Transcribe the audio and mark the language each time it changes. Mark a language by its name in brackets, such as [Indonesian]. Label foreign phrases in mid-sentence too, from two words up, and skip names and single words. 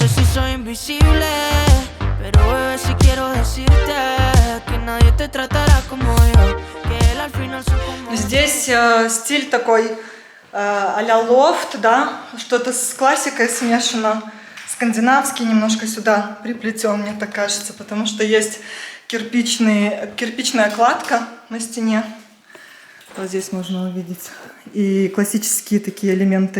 [Spanish] soy invisible, pero bebé, si quiero decirte que nadie te tratará como yo, que él al final son como... [Russian] Здесь стиль такой а-ля лофт, да, что-то с классикой смешано, скандинавский немножко сюда приплетен, мне так кажется, потому что есть кирпичная кладка на стене. Вот здесь можно увидеть. И классические такие элементы.